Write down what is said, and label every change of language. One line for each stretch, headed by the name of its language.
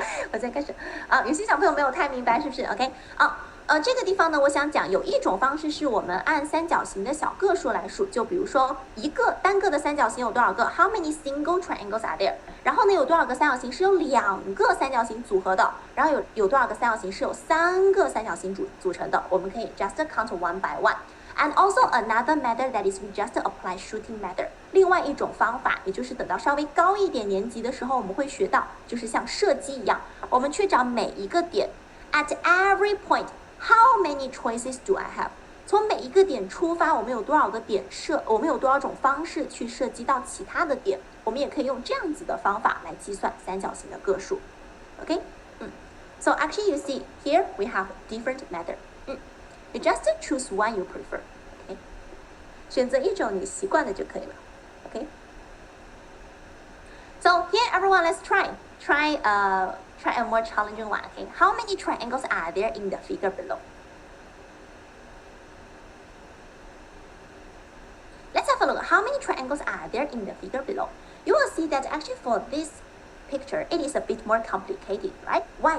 Chinese: 我再开始有些小朋友没有太明白，是不是 ？OK， 这个地方呢，我想讲有一种方式是我们按三角形的小个数来数，就比如说一个单个的三角形有多少个 ？
English: How many single triangles are there？
Chinese: 然后呢，有多少个三角形是由2个三角形组合的？然后有多少个三角形是由3个三角形组成的？我们可以
English: just count one by one。 And also another method that is we just apply shooting method。
Chinese: 另外一种方法，也就是等到稍微高一点年级的时候，我们会学到，就是像射击一样，我们去找每一个点 ，
English: at every point, how many choices do I have？
Chinese: 从每一个点出发，我们有多少个点射？我们有多少种方式去射击到其他的点？我们也可以用这样子的方法来计算三角形的个数。
English: OK， So actually you see here we have different method。 You just choose one you prefer.
Chinese: Okay， 选择一种你习惯的就可以了。
English: Okay. So here, everyone, let's try a more challenging one. Okay, how many triangles are there in the figure below? Let's have a look. How many triangles are there in the figure below? You will see that actually for this picture, it is a bit more complicated, right? Why?